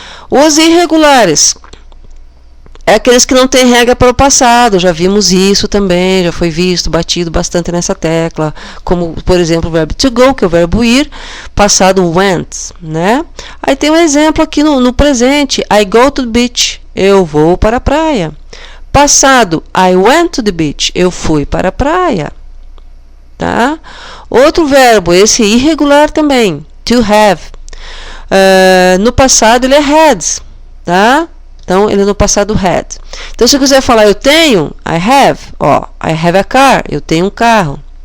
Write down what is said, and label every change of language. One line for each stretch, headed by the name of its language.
Portuguese: Os irregulares é aqueles que não têm regra para o passado. Já vimos isso também, já foi visto, batido bastante nessa tecla. Como, por exemplo, o verbo to go, que é o verbo ir, passado went, né? Aí tem um exemplo aqui no presente.
English: I go to the beach.
Portuguese: Eu vou para a praia.
English: Passado, I went to the beach.
Portuguese: Eu fui para a praia. Tá? Outro verbo, esse irregular também, to have. No passado ele é had, tá? Então ele no passado had. Então se eu quiser falar eu tenho,
English: I have, I have a car,
Portuguese: eu tenho um carro.